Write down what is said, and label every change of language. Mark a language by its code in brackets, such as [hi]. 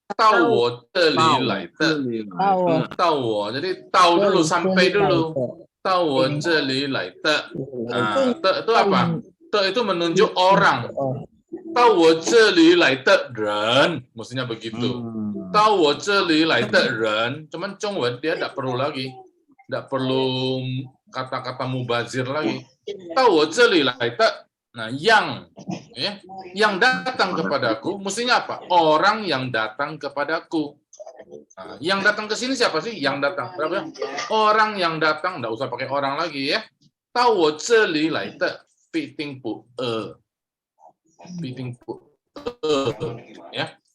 [zh] 到我这里来的，到我 [id] jadi tahu dulu sampai dulu. [zh] 到我这里来的， [id] itu apa? Itu menunjuk orang. [zh] 到我这里来的人, [id] mestinya begitu. [zh] 到我这里来的人, [id] cuman Zhongwen dia tidak perlu lagi, tidak perlu kata-kata mubazir lagi. [zh] 到我这里来的. [id] Nah, yang datang kepadaku, mestinya apa? Orang yang datang kepadaku. Nah, yang datang ke sini siapa sih? Yang datang. Berapa? Orang yang datang, enggak usah pakai orang lagi ya. [zh] 到我这里来的必定不饿，必定不饿ya.